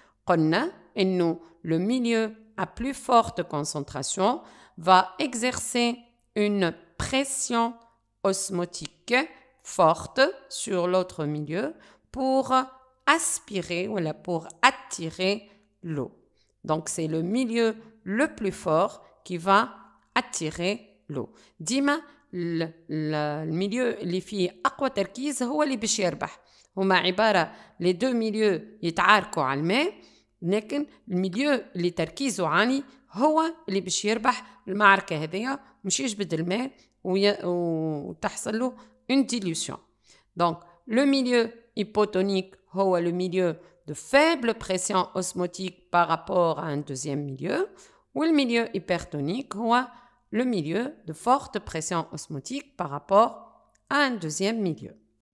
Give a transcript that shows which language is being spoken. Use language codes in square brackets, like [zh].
[ar] قلنا إنه [fr] le milieu à plus forte concentration va exercer une pression osmotique forte sur l'autre milieu pour aspirer ou pour attirer l'eau. Donc, c'est le milieu le plus fort qui va attirer l'eau. [ar] ديما الميليو اللي فيه أقوى تركيز هو اللي باش يربح. هما عبارة [fr] les deux milieux [ar] يتعاركوا على الماء، لكن الميليو اللي تركيزه عالي هو اللي باش يربح المعركة هذية، مش يجبد الماء وتحصل له [fr] une dilution. Donc, le milieu hypotonique هو le milieu de faible pression osmotique par rapport à un deuxième milieu, ou le milieu hypertonique هو le milieu de forte pression osmotique par rapport à un deuxième milieu.